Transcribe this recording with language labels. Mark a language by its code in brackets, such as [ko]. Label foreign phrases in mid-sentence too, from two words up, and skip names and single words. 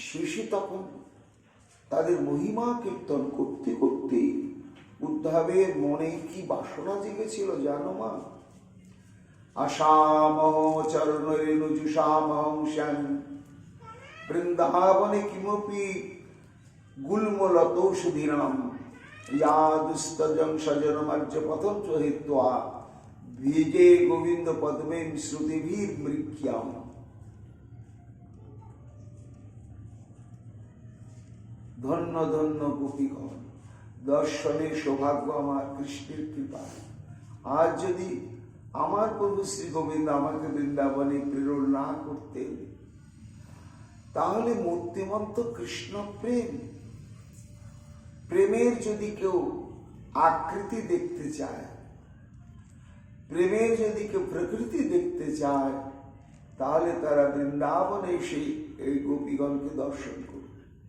[bn] শেষে তখন তাদের মহিমা কীর্তন করতে করতে উদ্ধবের মনে কি বাসনা জেগেছিল জানো মা? [sa] আসামহ চরণরেণুজুষামহং শ্যাম বৃন্দাবনে কিমপি গুল্মলতৌষধীনাম ইয়াদুস্তজং সজনমার্য পথম চ হেত্বা ভিজে গোবিন্দ পদ্মেম শ্রুতিভীর মৃক্ষ্যাম। [bn] ধন্য ধন্য গোপীগণ, দর্শনের সৌভাগ্য আমার কৃষ্ণের কৃপা। আজ যদি আমার প্রভু শ্রী গোবিন্দ আমাকে বৃন্দাবনে প্রেরণ না করতেন, তাহলে মূর্তিমন্ত কৃষ্ণ প্রেমের যদি কেউ আকৃতি দেখতে চায়, প্রেমের যদি কেউ প্রকৃতি দেখতে চায়, তাহলে তারা বৃন্দাবনে এসে এই গোপীগণকে দর্শন করবে।